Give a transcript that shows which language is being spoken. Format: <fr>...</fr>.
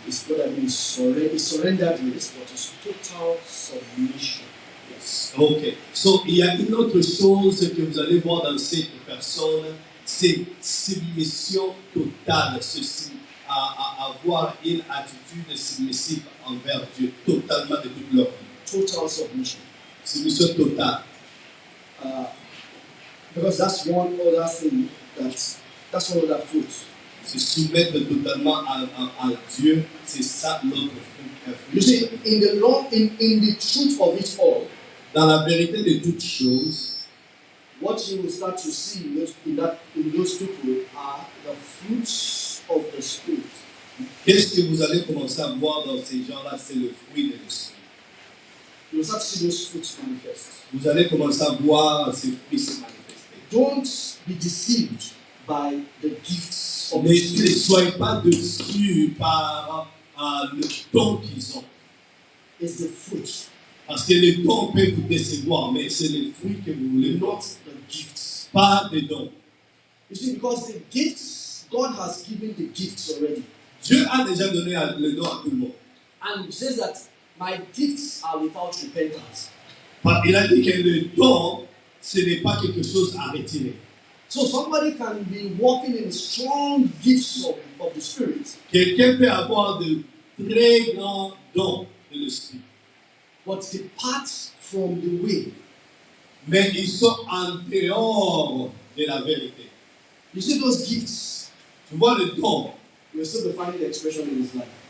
<en>It's what I mean is surrenderedness, but it's total submission. Yes. Okay.</en> <fr>So il y a une autre chose que vous allez voir dans cette personne, c'est submission totale, à avoir une attitude submissive envers Dieu, totalement de toute leur vie.</fr> <en>Total submission.</en> <fr>Submission totale.</fr> <en>Because that's one other thing that's one other fruit.</en> <fr>Se soumettre totalement à Dieu, c'est ça notre fruit.</fr> <en>You see, in the truth of it all,</en> <fr>dans la vérité de toutes choses,</fr> <en>what you will start to see in those people are the fruits of the Spirit.</en> <fr>Qu'est-ce que vous allez commencer à voir dans ces gens-là? C'est le fruit de l'esprit.</fr> <en>You will start to see those fruits manifest.</en> <fr>Vous allez commencer à voir ces fruits se manifester.</fr> <en>Don't be deceived by the gifts of the Spirit.</en> <fr>Ne soyez pas déçus par le don qu'ils ont.</fr> <en>It's the fruit.</en> <fr>Parce que le don peut vous décevoir, mais c'est le fruit que vous voulez.</fr> <en>Not the gifts.</en> <fr>Pas de don.</fr> <en>You see, because the gifts, God has given the gifts already.</en> <fr>Dieu a déjà donné le don à tout le monde.</fr> <en>And he says that my gifts are without repentance.</en> <fr>Il a dit que le don, ce n'est pas quelque chose à retirer.</fr> <en>So somebody can be walking in strong gifts of the Spirit.</en> <fr>Quelqu'un peut avoir de très grands dons de l'esprit.</fr> <en>But depart from the way.</en> <fr>Mais ils sont en dehors de la vérité.</fr> <en>You see those gifts.</en> <fr>Tu vois le don.</fr> <en>You're still defining the expression in his life.</en>